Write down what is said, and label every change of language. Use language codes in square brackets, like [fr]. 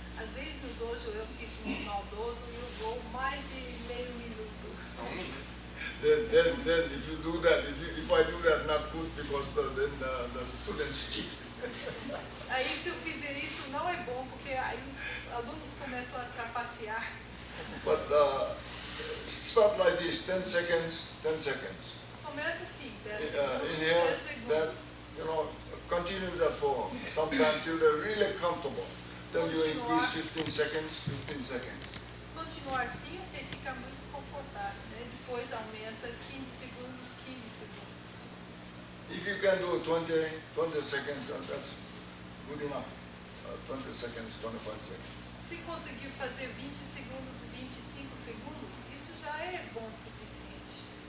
[pt] Às vezes no dojo eu fico maldoso e eu vou mais de meio minuto. [en] Then if you do that, if I do that, not good because then the students cheat. [pt] Aí se eu fizer isso não é bom, porque aí os alunos começam a trapacear. [en] But start like this, 10 seconds, 10 seconds. [pt] Começa assim, 10 segundos, [en] Inhale, [pt] 10 [en] that, [pt] segundos. [en] continue that for some time till they're really comfortable. Then you increase 15 seconds, 15 seconds. [pt] Continuar assim até ficar muito confortável, né? Depois aumenta 15 segundos, 15 segundos. [en] If you can do 20 seconds, that's good enough. 20 seconds, 25 seconds. [pt] Se conseguir fazer 20 segundos e 25 segundos, isso já é bom o suficiente.